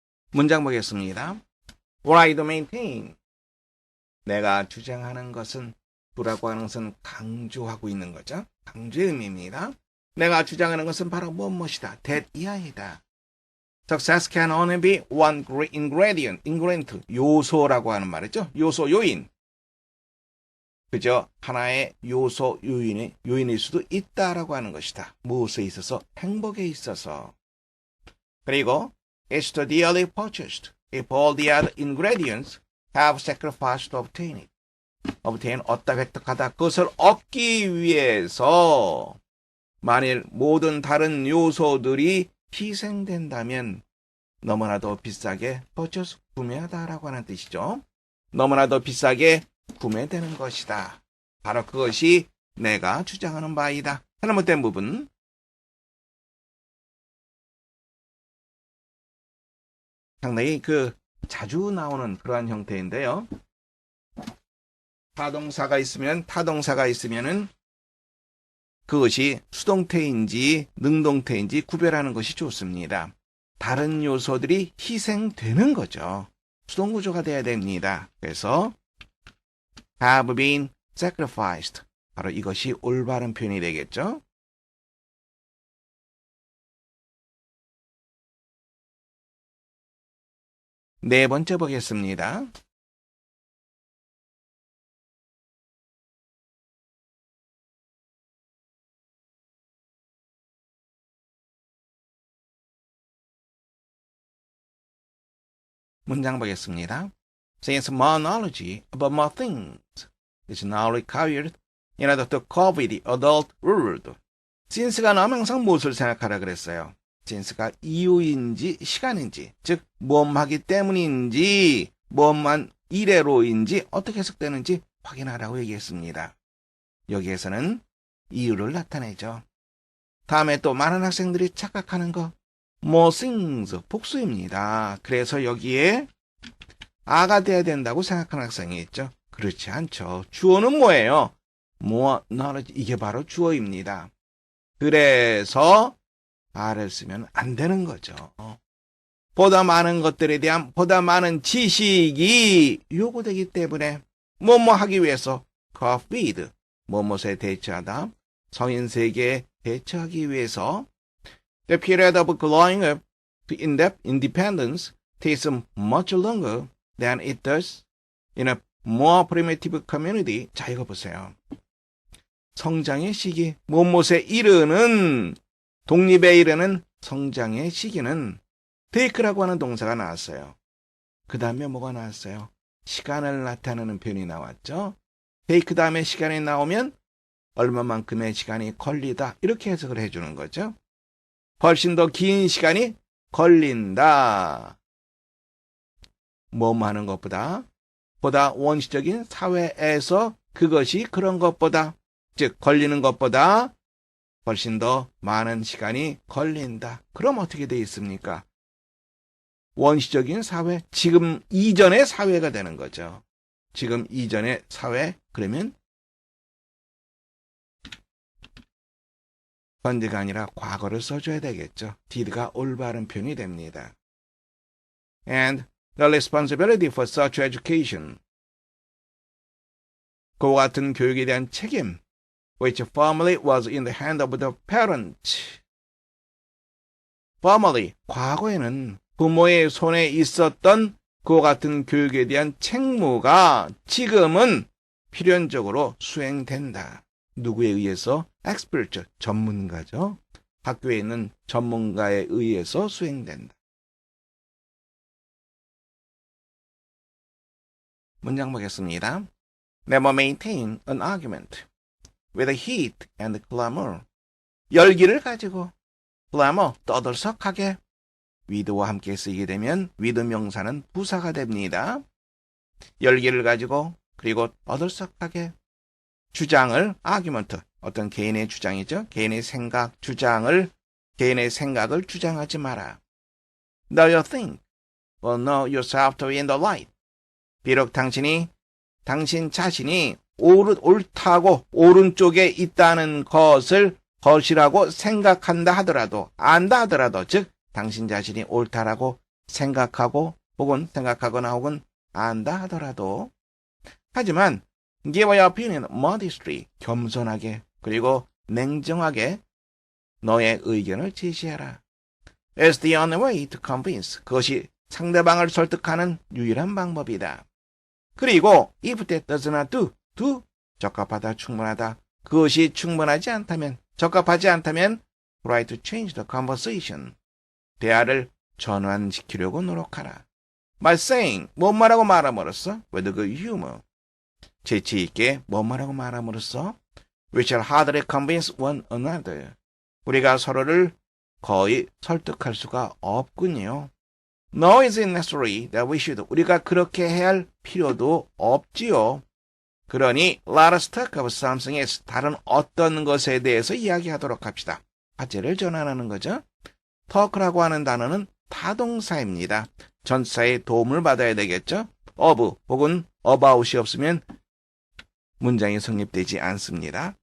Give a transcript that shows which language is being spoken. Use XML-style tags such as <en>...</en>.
<ko>문장 보겠습니다.</ko> <en>What I do maintain.</en> <ko>내가 주장하는 것은, 도라고 하는 것은 강조하고 있는 거죠. 강조의 의미입니다. 내가 주장하는 것은 바로 무엇이다. that 이하이다.</ko> <en>Success can only be one ingredient,</en> <ko>요소라고 하는 말이죠. 요소, 요인. 그저 하나의 요소, 요인일 수도 있다라고 하는 것이다. 무엇에 있어서? 행복에 있어서. 그리고</ko> <en>it's to dearly purchased if all the other ingredients have sacrificed to obtain it.</en> <ko>obtain, 얻다, 획득하다. 그것을 얻기 위해서 만일 모든 다른 요소들이 희생된다면 너무나도 비싸게</ko> <en>purchase,</en> <ko>구매하다라고 하는 뜻이죠. 너무나도 비싸게 구매되는 것이다. 바로 그것이 내가 주장하는 바이다. 잘못된 부분. 상당히 자주 나오는 그러한 형태인데요. 타동사가 있으면은 그것이 수동태인지 능동태인지 구별하는 것이 좋습니다. 다른 요소들이 희생되는 거죠. 수동구조가 돼야 됩니다.</ko> <en>그래서 have been sacrificed.</en> <ko>바로 이것이 올바른 표현이 되겠죠. 네 번째 보겠습니다. 문장 보겠습니다.</ko> <en>Since more knowledge about more things is now required in order to cope with the adult world.</en> <ko>since가 나오면 항상 무엇을 생각하라 그랬어요. since가 이유인지 시간인지, 즉 무엇하기 때문인지, 무엇만 이래로인지 어떻게 해석되는지 확인하라고 얘기했습니다. 여기에서는 이유를 나타내죠. 다음에 또 많은 학생들이 착각하는 거 more things, 복수입니다. 그래서 여기에 아가 돼야 된다고 생각하는 학생이 있죠. 그렇지 않죠. 주어는 뭐예요? more knowledge, 이게 바로 주어입니다. 그래서 아를 쓰면 안 되는 거죠. 보다 많은 것들에 대한 보다 많은 지식이 요구되기 때문에 뭐뭐 하기 위해서 cope, 뭐뭐에 대처하다, 성인 세계에 대처하기 위해서</ko> <en>The period of growing up to independence takes much longer than it does in a more primitive community.</en> <ko>자, 이거 보세요. 성장의 시기, 무엇에 이르는, 독립에 이르는 성장의 시기는 take라고 하는 동사가 나왔어요. 그 다음에 뭐가 나왔어요? 시간을 나타내는 표현이 나왔죠. take 다음에 시간이 나오면 얼마만큼의 시간이 걸리다, 이렇게 해석을 해주는 거죠. 훨씬 더 긴 시간이 걸린다. 뭐뭐 하는 것보다, 보다 원시적인 사회에서 그것이 그런 것보다, 즉 걸리는 것보다 훨씬 더 많은 시간이 걸린다. 그럼 어떻게 돼 있습니까? 원시적인 사회, 지금 이전의 사회가 되는 거죠. 지금 이전의 사회, 그러면 현재가 아니라 과거를 써줘야 되겠죠. did가 올바른 표현이 됩니다.</ko> <en>And the responsibility for such education.</en> <ko>그와 같은 교육에 대한 책임,</ko> <en>which formerly was in the hand of the parent.</en> <ko>formerly, 과거에는 부모의 손에 있었던 그와 같은 교육에 대한 책무가 지금은 필연적으로 수행된다. 누구에 의해서? expert, 전문가죠. 학교에 있는 전문가에 의해서 수행된다. 문장 보겠습니다.</ko> <en>Never maintain an argument with heat and clamor.</en> <ko>열기를 가지고 clamor, 떠들썩하게 with와 함께 쓰이게 되면 with 명사는 부사가 됩니다. 열기를 가지고 그리고 떠들썩하게 주장을 argument, 어떤 개인의 주장이죠. 개인의 생각을 주장하지 마라.</ko> <en>Know your thing, or know yourself to be in the light.</en> <ko>비록 당신 자신이 옳다고 오른쪽에 있다는 것이라고 생각한다 하더라도, 안다 하더라도, 즉 당신 자신이 옳다라고 생각하거나 혹은 안다 하더라도, 하지만</ko> <en>give your opinion modestly,</en> <ko>겸손하게 그리고 냉정하게 너의 의견을 제시해라.</ko> <en>It's the only way to convince.</en> <ko>그것이 상대방을 설득하는 유일한 방법이다. 그리고</ko> <en>if that does not do,</en> <ko>적합하다, 충분하다. 그것이 충분하지 않다면, 적합하지 않다면</ko> <en>try to change the conversation.</en> <ko>대화를 전환시키려고 노력하라.</ko> <en>By saying,</en> <ko>뭔 말하고 말함으로써</ko> <en>with good humor.</en> <ko>재치 있게 뭔 말하고 말함으로써</ko> <en>we shall hardly convince one another.</en> <ko>우리가 서로를 거의 설득할 수가 없군요.</ko> <en>No, is it necessary that we should.</en> <ko>우리가 그렇게 해야 할 필요도 없지요. 그러니</ko> <en>let us talk of something else.</en> <ko>다른 어떤 것에 대해서 이야기하도록 합시다. 화제를 전환하는 거죠. talk라고 하는 단어는 타동사입니다. 전치사의 도움을 받아야 되겠죠. of 혹은 about이 없으면 문장이 성립되지 않습니다.</ko>